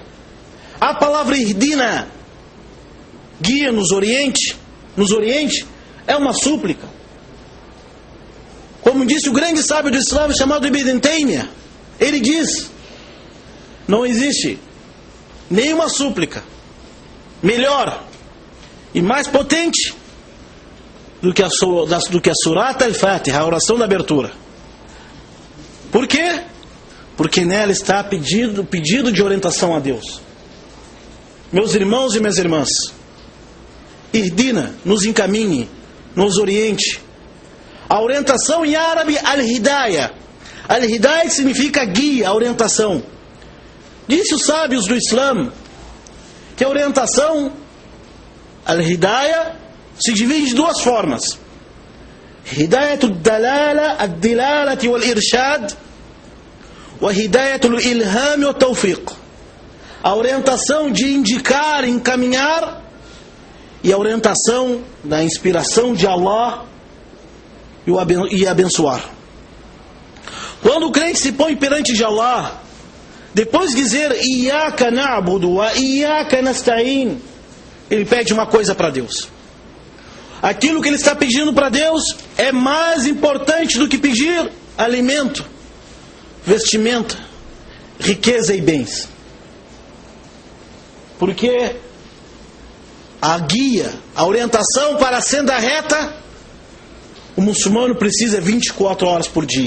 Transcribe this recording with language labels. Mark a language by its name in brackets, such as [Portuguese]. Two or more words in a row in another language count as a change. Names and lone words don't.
[Portuguese] A palavra Ihdina, guia nos oriente, é uma súplica. Como disse o grande sábio do Islã chamado Ibn Taymiyyah, ele diz: não existe nenhuma súplica melhor e mais potente do que a Surat al-Fatiha, a oração da abertura. Por quê? Porque nela está pedido de orientação a Deus. Meus irmãos e minhas irmãs, Ihdina, nos encaminhe, nos oriente. A orientação em árabe, al-hidayah. Al-hidayah significa guia, orientação. Disse os sábios do Islã que a orientação, al-hidayah, se divide de duas formas: [Arabic] هداية الدلالة، الدلالة والإرشاد، وهداية الإلهام والتوفيق. [Portuguese] A orientação de indicar, encaminhar, e a orientação da inspiração de Allah e abençoar. Quando o crente se põe perante de Allah, depois de dizer [Arabic] إياك نعبد وإياك نستعين, [Portuguese] ele pede uma coisa para Deus. Aquilo que ele está pedindo para Deus é mais importante do que pedir alimento, vestimenta, riqueza e bens. Porque a guia, a orientação para a senda reta, o muçulmano precisa 24 horas por dia.